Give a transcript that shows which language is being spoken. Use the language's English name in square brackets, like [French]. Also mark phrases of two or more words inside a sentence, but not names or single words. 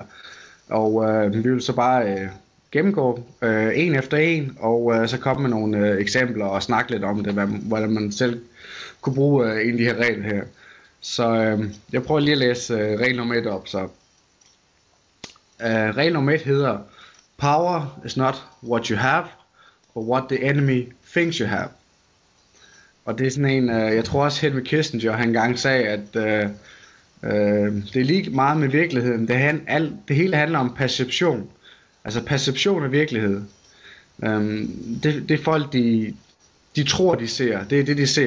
[Danish] Og vi vil så bare gennemgå en efter en, og så komme med nogle eksempler og snakke lidt om det, hvordan man selv kunne bruge en af de her regler her. Så jeg prøver lige at læse regel nummer 1 op. Så regel nummer 1 hedder: [English] Power is not what you have, but what the enemy thinks you have. [Danish] Og det er sådan en, jeg tror også Henry Kissinger han engang sagde, at det er lige meget med virkeligheden. Det hele handler om perception. Altså perception af virkelighed. Det folk, de tror, de ser. Det er det, de ser.